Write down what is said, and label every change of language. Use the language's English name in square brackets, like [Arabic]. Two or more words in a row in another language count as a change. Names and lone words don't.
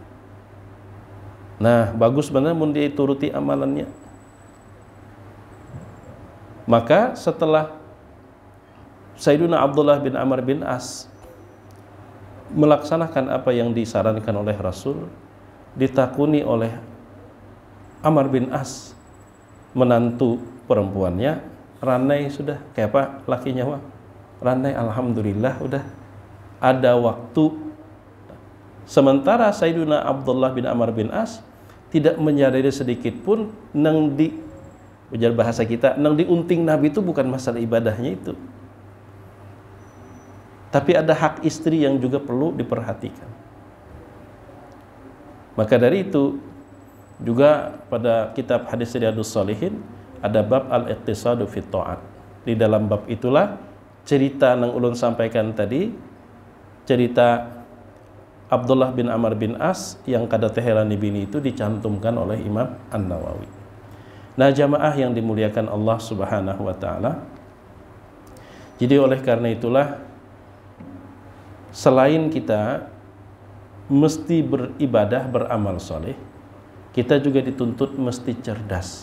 [Indonesian] Nah, bagus benar mun dia turuti amalannya. Maka setelah Sayyiduna Abdullah bin Amr bin As melaksanakan apa yang disarankan oleh Rasul, ditakuni oleh Amr bin As, [Banjar] menantu perempuannya, ranai sudah, kayak apa lakinya mah? [Indonesian] Ranai, alhamdulillah udah ada waktu. Sementara Sayyiduna Abdullah bin Amr bin As tidak menyadari sedikit pun nang di ujar bahasa kita, nang diunting Nabi itu bukan masalah ibadahnya itu. Tapi ada hak istri yang juga perlu diperhatikan. Maka dari itu juga pada kitab hadis Riyadhus Shalihin ada bab [Arabic] al-iqtisadu fit ta'at. [Indonesian] Di dalam bab itulah cerita yang ulun sampaikan tadi, cerita Abdullah bin Amr bin As yang kada teherani bini itu dicantumkan oleh Imam An-Nawawi. Nah, jamaah yang dimuliakan Allah [Arabic] Subhanahu wa taala. [Indonesian] Jadi oleh karena itulah selain kita mesti beribadah, beramal soleh, kita juga dituntut mesti cerdas.